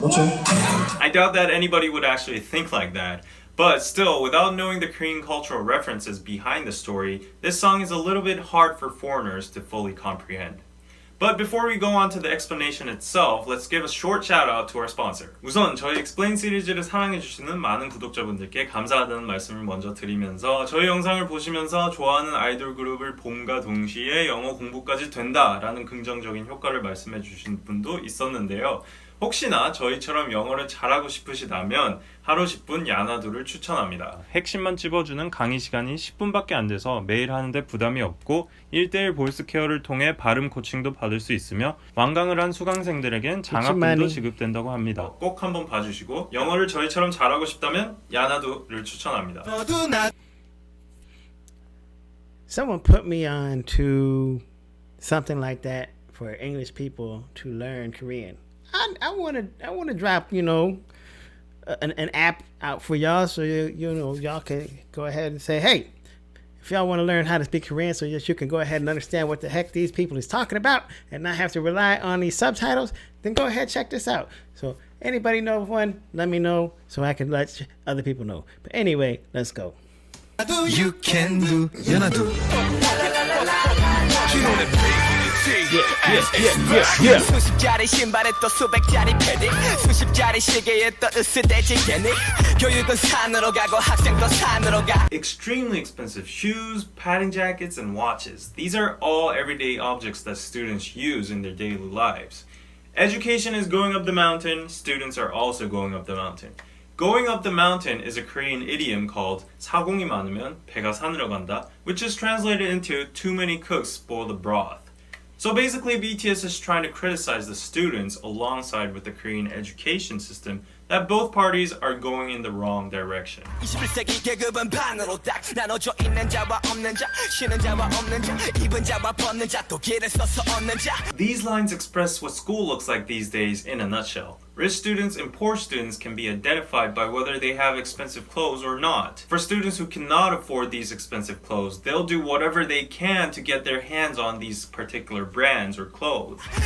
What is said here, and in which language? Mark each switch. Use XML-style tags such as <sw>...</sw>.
<en>I doubt that anybody would actually think like that. But still, without knowing the Korean cultural references behind the story, this song is a little bit hard for foreigners to fully comprehend. But before we go on to the explanation itself, let's give a short shout out to our sponsor.</en> <ko>우선 저희 Explain 시리즈를 사랑해주시는 많은 구독자분들께 감사하다는 말씀을 먼저 드리면서 저희 영상을 보시면서 좋아하는 아이돌 그룹을 봄과 동시에 영어 공부까지 된다라는 긍정적인 효과를 말씀해주신 분도 있었는데요. 혹시나 저희처럼 영어를 잘하고 싶으시다면 하루 10분 야나두를 추천합니다. 핵심만 찝어주는 강의 시간이 10분밖에 안 돼서 매일 하는데 부담이 없고 1:1 보이스 케어를 통해 발음 코칭도 받을 수 있으며 완강을 한 수강생들에겐 장학금도 지급된다고 합니다. 꼭 한번 봐주시고 영어를 저희처럼 잘하고 싶다면 야나두를 추천합니다.</ko> <en>Someone put me on to something like that for English people to learn Korean. I want to drop, an app out for y'all, so y'all can go ahead and say, hey, if y'all want to learn how to speak Korean, so that you can go ahead and understand what the heck these people is talking about and not have to rely on these subtitles, then go ahead, check this out. So anybody know of one? Let me know so I can let other people know. But anyway, let's go. You can do, do. Yeah.</en> <ko>수십짜리 신발에 또 수백짜리 패딩, 수십짜리 시계에 또 으스대지 예닉. 교육은 산으로 가고 학생도 산으로 가.</ko> <en>Extremely expensive shoes, padding jackets, and watches. These are all everyday objects that students use in their daily lives. Education is going up the mountain, students are also going up the mountain. Going up the mountain is a Korean idiom called</en> <ko>사공이 많으면 배가 산으로 간다,</ko> <en>which is translated into too many cooks spoil the broth. So basically, BTS is trying to criticize the students alongside with the Korean education system that both parties are going in the wrong direction.</en> <ko>21세기 계급은 반으로 딱 나눠져 있는 자와 없는 자, 쉬는 자와 없는 자, 입은 자와 벗는 자, 또 길을 써서 얻는 자.</ko> <en>These lines express what school looks like these days in a nutshell. Rich students and poor students can be identified by whether they have expensive clothes or not. For students who cannot afford these expensive clothes, they'll do whatever they can to get their hands on these particular brands or clothes.</en>